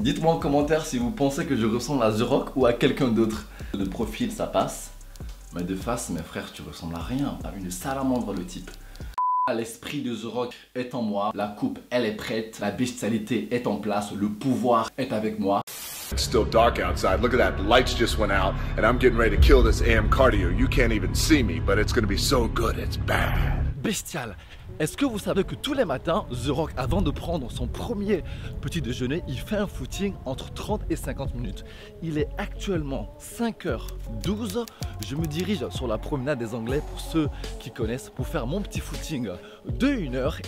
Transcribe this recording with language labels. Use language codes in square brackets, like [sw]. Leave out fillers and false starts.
[fr] Dites-moi en commentaire si vous pensez que je ressemble à The Rock ou à quelqu'un d'autre. De profil, ça passe. Mais de face, mes frères, tu ressembles à rien. T'as une salamandre, le type. L'esprit de The Rock est en moi. La coupe, elle est prête. La bestialité est en place. Le pouvoir est avec moi. [en] It's still dark outside. Look at that. The lights just went out, and I'm getting ready to kill this AM cardio. You can't even see me, but it's gonna be so good. It's bad. Bestial. [fr] Est-ce que vous savez que tous les matins, The Rock, avant de prendre son premier petit déjeuner, il fait un footing entre 30 et 50 minutes. Il est actuellement 5h12. Je me dirige sur la promenade des Anglais, pour ceux qui connaissent, pour faire mon petit footing de 1 heure.